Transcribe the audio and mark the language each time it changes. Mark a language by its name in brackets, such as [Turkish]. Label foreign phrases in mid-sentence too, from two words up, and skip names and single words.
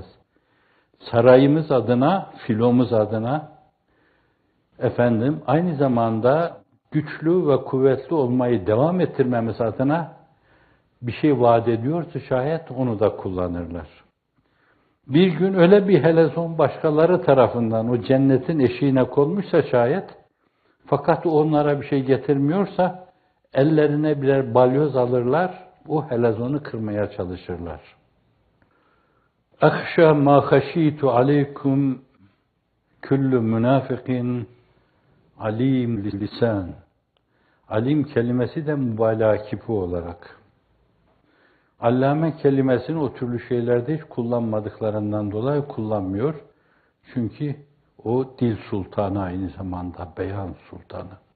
[Turkish] Sarayımız adına, filomuz adına, efendim, aynı zamanda güçlü ve kuvvetli olmayı devam ettirmemiz adına bir şey vaat ediyorsa şayet onu da kullanırlar. Bir gün öyle bir helezon başkaları tarafından o cennetin eşiğine konmuşsa şayet, fakat onlara bir şey getirmiyorsa, ellerine birer balyoz alırlar, o helezonu kırmaya çalışırlar. [Arabic] اَخْشَى مَا خَشِيتُ عَلَيْكُمْ كُلُّ مُنَافِقٍ عليم اللسان. [Turkish] Alim kelimesi de mübalağa kipi olarak. Allame kelimesini o türlü şeylerde hiç kullanmadıklarından dolayı kullanmıyor. Çünkü o dil sultanı aynı zamanda, beyan sultanı.